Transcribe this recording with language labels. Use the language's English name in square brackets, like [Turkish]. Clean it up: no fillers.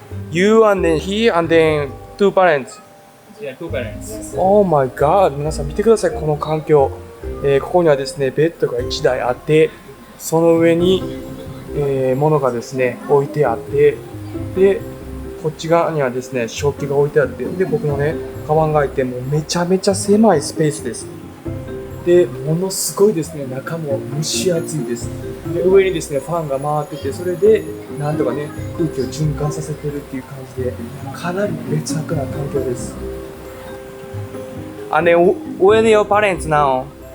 [English] You and then he and then 2 parents. Yeah, 2 parents. Oh my god. [Japanese] 皆さん見てください、この環境。ここにはですね、ベッドが1台あって、その上に、物がですね、置いてあって、で、こっち側にはですね、食器が置いてあって、で、僕のね、カバンが開いて、もうめちゃめちゃ狭いスペースです。で、ものすごいですね、中も蒸し暑いです。で、上にですね、ファンが回ってて、それで、なんとかね、空気を循環させてるっていう感じで、かなり劣悪な環境です。 [English] And then, where are your parents now?